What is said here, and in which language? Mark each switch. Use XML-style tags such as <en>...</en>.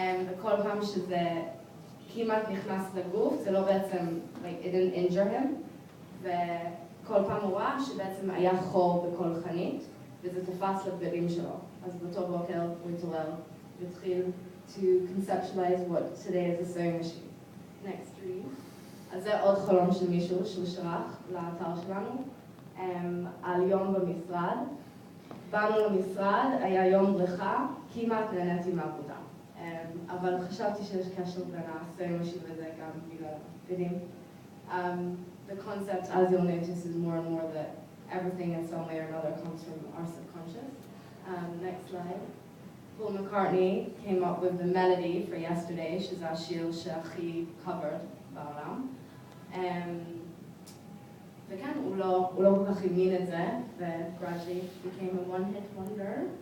<he>וכל פעם שזה כמעט נכנס לגוף, זה לא בעצם,</he> <en>like, it didn't injure him,</en> <he>וכל פעם הוא ראה שבעצם היה חור בכל חנית, וזה תפס לבגדים שלו. אז באותו בוקר הוא התעורר והתחיל</he> <en>to conceptualize what today is a sewing machine. Next dream.</en> <he>אז זה עוד חלום של מישהו שהוא שלח לאתר שלנו, על יום במשרד. באנו למשרד, היה יום בריכה, כמעט נהניתי מהעבודה. אבל חשבתי שיש קשר בין הסויים משיב וזה גם בגלל בגדים.</he> <en>The concept, as you'll notice, is more and more that everything in some way or another comes from our subconscious. Next slide. Paul McCartney came up with the melody for Yesterday,</en> <he>שזה השיר שהכי</he> <en>covered</en> <he>בעולם. וכן, הוא לא כל כך האמין את זה, ו-</he> <en>gradually became a one-hit wonder.</en>